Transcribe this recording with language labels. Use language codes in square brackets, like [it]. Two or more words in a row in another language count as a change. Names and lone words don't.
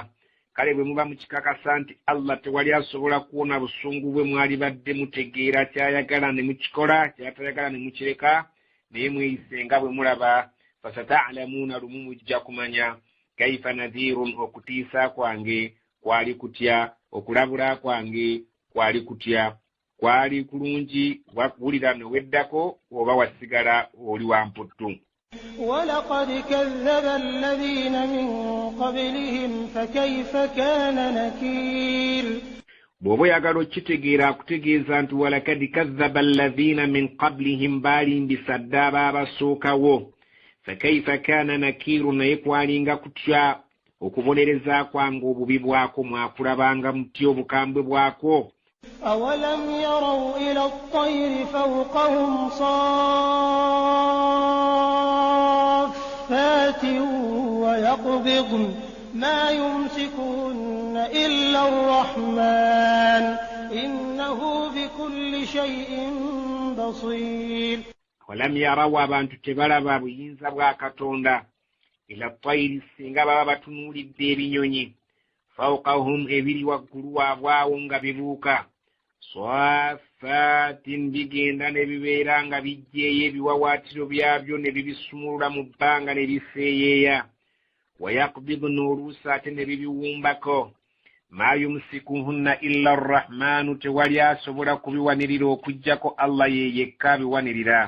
[lg] Kale bwe muba mukikakasa nti Allah tewali asobola kuwona busungu bwe mwali badde mutegeera kyayagala ne mukikola, kyatayagala ne mukireka, naye mweyise nga bwe mulaba. Fasata'lamuna lumu mujja kumanya [ar] كيف نذير [lg] okutiisa kwange kwali kutya, okulabula kwange kwali kutya. Kwali kulungi wakuwulira neweddako oba wasigala oli wamputtu. [ar] ولقد كذب الذين من قبلهم فكيف كان نكير. [lg] bw'oba oyagala okitegeera akutegeeza nti [ar] ولقد كذب الذين من قبلهم [lg] baalimbisa dda abaabasookawo. [ar] فكيف كان نكير [lg] naye kwalinga kutya okubonereza kwange obubi bwako mwakulabanga mutya obukambwe bwako. [ar] أولم يروا إلى الطير فوقهم صافات ويقبضن ما يمسكهن إلا الرحمن إنه بكل شيء بصير. ولم يروا [lg] abantu tebalaba buyinza bwa Katonda [ar] إلى الطير [lg] singa baba batunuulidde ebinyonyi fawqahum ebiri waggulu waabwawo nga bibuuka swafatin bigenda ne bibeera nga bijjeeyo ebiwawaatiro byabyo ne bibisumulula mu bbanga ne biseeyeeya wayaqbiduna oluusi ate ne bibiwumbako [ar] ما يمسكهن إلا الرحمن [lg] tewali asobola kubiwanirira okuggyako Allah ye yekka biwanirira.